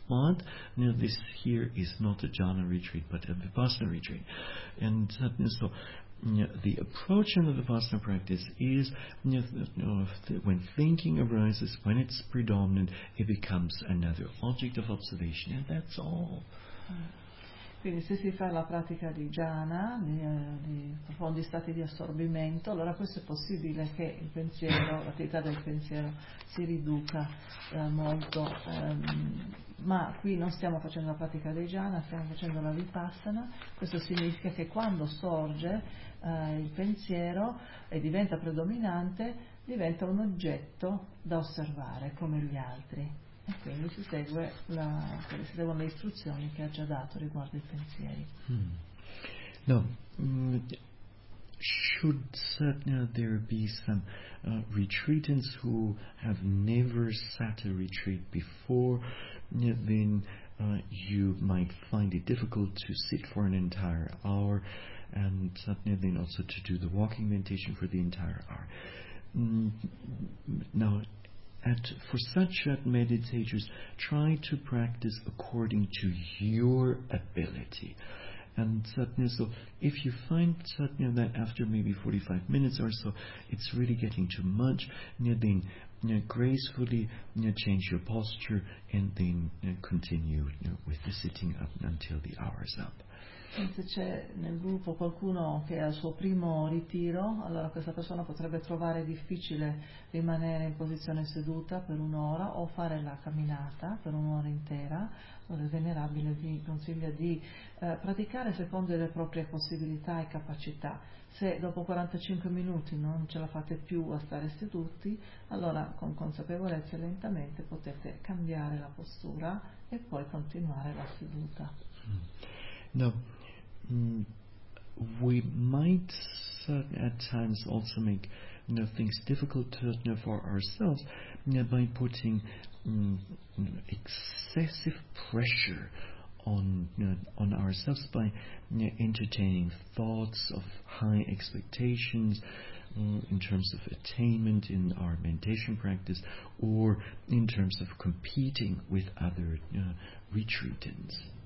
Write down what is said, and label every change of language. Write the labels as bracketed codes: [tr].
[en] But this here is not a jhana retreat, but a vipassana retreat. And so the approach in the vipassana practice is when thinking arises, when it's predominant, it becomes another object of observation, and that's all. [it] Quindi se si fa la pratica di jhana, di profondi stati di assorbimento, allora questo è possibile che il pensiero, l'attività del pensiero si riduca molto. Ma qui non stiamo facendo la pratica di jhana, stiamo facendo la vipassana. Questo significa che quando sorge il pensiero e diventa predominante, diventa un oggetto da osservare come gli altri. E quindi si segue si seguono le istruzioni che ha già dato riguardo i pensieri. [en] No, should there be some retreatants who have never sat a retreat before, then you might find it difficult to sit for an entire hour, and then also to do the walking meditation for the entire hour. Now, for such meditators, try to practice according to your ability. and satnya. So if you find satnya that after maybe 45 minutes or so, it's really getting too much, then gracefully change your posture and then continue with the sitting up until the hour is up. [it] Se c'è nel gruppo qualcuno che è al suo primo ritiro, allora questa persona potrebbe trovare difficile rimanere in posizione seduta per un'ora o fare la camminata per un'ora intera. Allora il Venerabile vi consiglia di praticare secondo le proprie possibilità e capacità. Se dopo 45 minuti non ce la fate più a stare seduti, allora con consapevolezza lentamente potete cambiare la postura e poi continuare la seduta. [en] No, we might at times also make things difficult for ourselves by putting excessive pressure on ourselves by entertaining thoughts of high expectations in terms of attainment in our meditation practice or in terms of competing with other retreatants.